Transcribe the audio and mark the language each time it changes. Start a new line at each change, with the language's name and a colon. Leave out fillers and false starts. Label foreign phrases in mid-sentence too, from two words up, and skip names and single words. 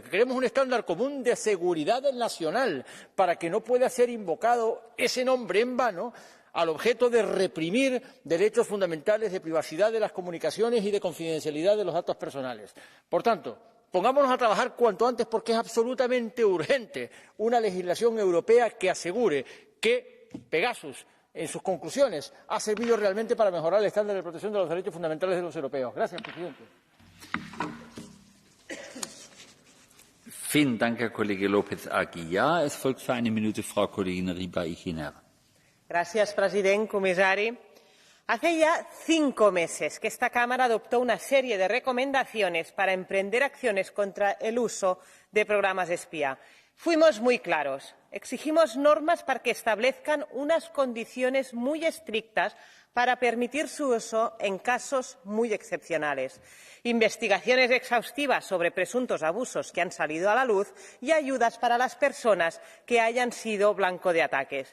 Spanish: Que queremos un estándar común de seguridad nacional para que no pueda ser invocado ese nombre en vano al objeto de reprimir derechos fundamentales de privacidad de las comunicaciones y de confidencialidad de los datos personales. Por tanto, pongámonos a trabajar cuanto antes porque es absolutamente urgente una legislación europea que asegure que Pegasus, en sus conclusiones, ha servido realmente para mejorar el estándar de protección de los derechos fundamentales de los europeos. Gracias, presidente.
German: Vielen Dank, Herr Kollege López Aguilar. Es folgt für eine Minute Frau Kollegin Riba-Ihiner.
Spanish: Gracias,
Catalan: president, comissari.
Spanish: Hace ya 5 meses que esta Cámara adoptó una serie de recomendaciones para emprender acciones contra el uso de programas espía. Fuimos muy claros. Exigimos normas para que establezcan unas condiciones muy estrictas para permitir su uso en casos muy excepcionales, investigaciones exhaustivas sobre presuntos abusos que han salido a la luz y ayudas para las personas que hayan sido blanco de ataques.